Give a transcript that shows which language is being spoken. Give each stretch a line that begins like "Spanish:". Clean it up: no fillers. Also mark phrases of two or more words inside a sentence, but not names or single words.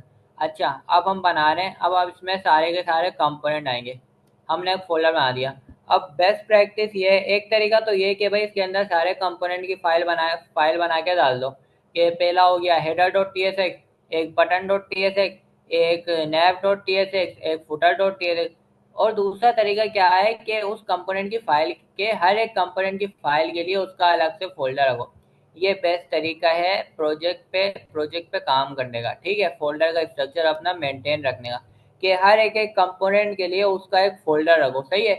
Hindi: अच्छा अब हम बना रहे हैं, अब इसमें सारे के सारे कंपोनेंट आएंगे। हमने एक फोल्डर बना दिया। अब
English: best practice
Hindi: ये, एक तरीका तो ये कि भाई इसके अंदर सारे कंपोनेंट की फाइल बना के डाल दो। कि पहला हो गया header.tsx, एक button.tsx, एक nav.tsx, एक footer.tsx। और दूसरा तरीका क्या है कि उस कंपोनेंट की फाइल के हर एक कंपोनेंट की फाइल के लिए उसका अलग से फोल्डर रखो। ये बेस्ट तरीका है प्रोजेक्ट पे काम करने का, ठीक है। फोल्डर का स्ट्रक्चर अपना मेंटेन रखने का, कि हर एक एक कंपोनेंट के लिए उसका एक फोल्डर रखो, सही है।